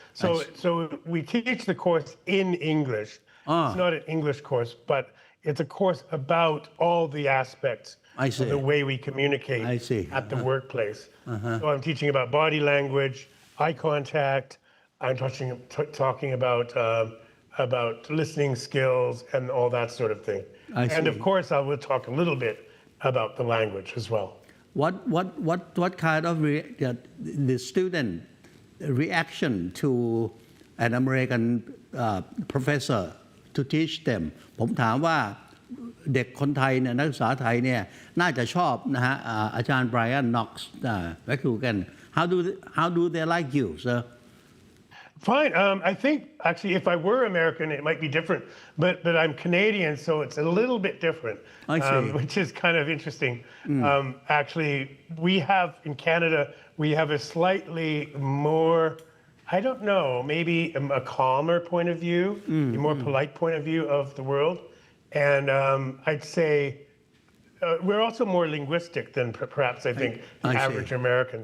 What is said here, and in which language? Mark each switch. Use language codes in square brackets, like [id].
[en] So we teach the course in English. It's not an English course, but it's a course about all the aspects of the way we communicate at the workplace. So I'm teaching about body language, eye contact. I'm talking about listening skills and all that sort of thing. And of course, I will talk a little bit about the language as well. What kind of the student reaction to an American professor to teach them [th] ผมถามว่าเด็กคนไทยเนี่ยนักศึกษาไทยเนี่ยน่าจะชอบนะฮะอาจารย์ไบรอันน็อกซ์แมคกูกัน [en] how do they like you sir Fine. I think actually, if I were American, it might be different. But I'm Canadian, so it's a little bit different, which is kind of interesting. Actually, we have in Canada a slightly more, I don't know, maybe a calmer point of view, a more polite point of view of the world, and I'd say we're also more linguistic than perhaps I think the average American.